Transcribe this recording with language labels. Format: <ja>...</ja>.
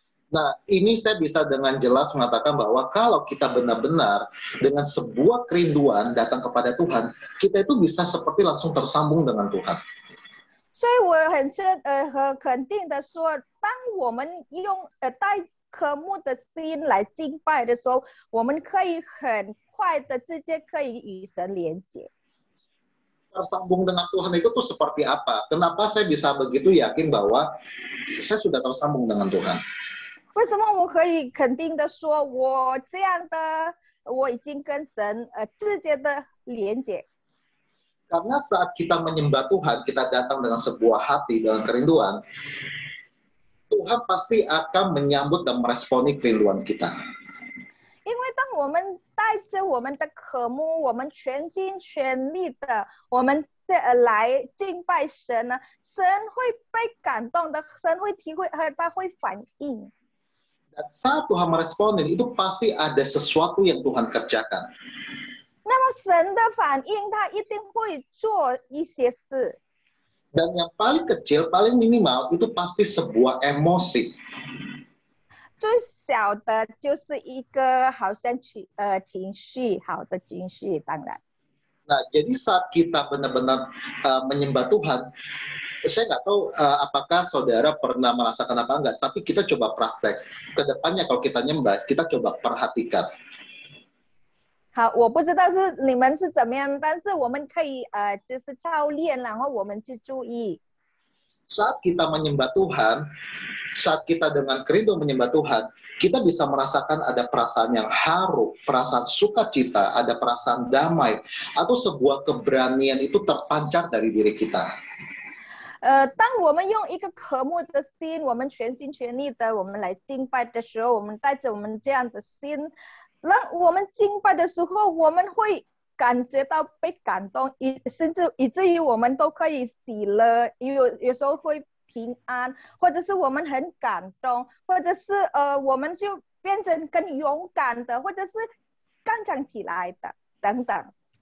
<id>Nah, ini saya bisa dengan jelas mengatakan bahwa kalau kita benar-benar dengan sebuah kerinduan datang kepada Tuhan, kita itu bisa seperti langsung tersambung dengan Tuhan.</id> <zh>所以我很肯定的说，当我们用带渴慕的心来敬拜的时候，我们可以很快的直接可以与神连接。</zh> <id>Tersambung dengan Tuhan itu tuh seperti apa? Kenapa saya bisa begitu yakin bahwa saya sudah tersambung dengan Tuhan?</id> <zh>为什么我可以肯定的说，我这样的我已经跟神直接的连接？</zh> <id>Karena saat kita menyembah Tuhan, kita datang dengan sebuah hati, dengan kerinduan, Tuhan pasti akan menyambut dan meresponi kerinduan kita.</id> <zh>因为当我们带着我们的渴慕，我们全心全力的，我们来敬拜神呢，神会被感动的，神会体会，他会反应。</zh> <id>Dan saat Tuhan meresponin, itu pasti ada sesuatu yang Tuhan kerjakan.</id> <zh>那么神的反应，他一定会做一些事。</zh> <id>Dan yang paling kecil, paling minimal, itu pasti sebuah emosi.</id> <zh>最小的就是一个好像情绪，好的情绪，当然。</zh> <id>Nah, jadi saat kita benar-benar menyembah Tuhan, saya nggak tahu apakah saudara pernah merasakan apa enggak, tapi kita coba praktek. Kedepannya kalau kita nyembah, kita coba perhatikan.</id> <zh>好，我不知道是你们是怎么样，但是我们可以就是操练，然后我们去注意。</zh> <id>Saat kita menyembah Tuhan, saat kita dengan kerindu menyembah Tuhan, kita bisa merasakan ada perasaan yang haru, perasaan sukacita, ada perasaan damai, atau sebuah keberanian itu terpancar dari diri kita.</id> <zh>当我们用一个渴慕的心，我们全心全力的，我们来敬拜的时候，我们带着我们这样的心，让我们敬拜的时候，我们会感觉到被感动，甚至以至于我们都可以喜乐，有时候会平安，或者是我们很感动，或者是我们就变成更勇敢的，或者是刚强起来的等等。</zh>